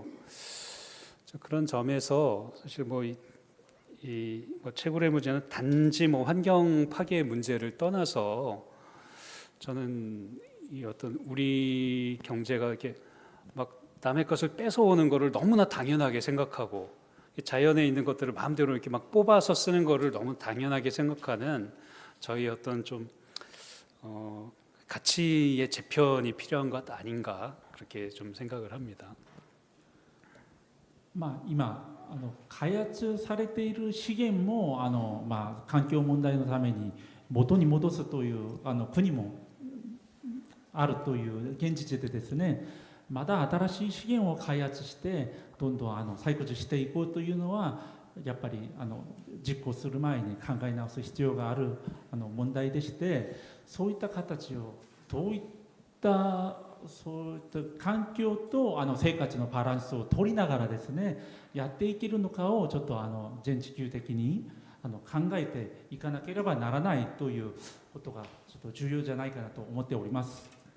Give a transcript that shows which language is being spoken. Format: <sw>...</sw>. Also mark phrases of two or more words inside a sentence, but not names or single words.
<ko>그런 점에서 사실 뭐 채굴의 문제는 단지 뭐 환경 파괴의 문제를 떠나서 저는 이 어떤 우리 경제가 이렇게 막 남의 것을 뺏어오는 것을 너무나 당연하게 생각하고 자연에 있는 것들을 마음대로 이렇게 막 뽑아서 쓰는 것을 너무 당연하게 생각하는 저희 어떤 좀 가치의 재편이 필요한 것 아닌가 그렇게 좀 생각을 합니다.</ko> <ja>今開発されている資源も環境問題のために元に戻すという国もあるという現実でですね、まだ新しい資源を開発してどんどん採掘していこうというのはやっぱり実行する前に考え直す必要がある問題でして、そういった形をどういったそういった環境と生活のバランスを取りながらですねやっていけるのかをちょっと全地球的に考えていかなければならないということがちょっと重要じゃないかなと思っております。</ja>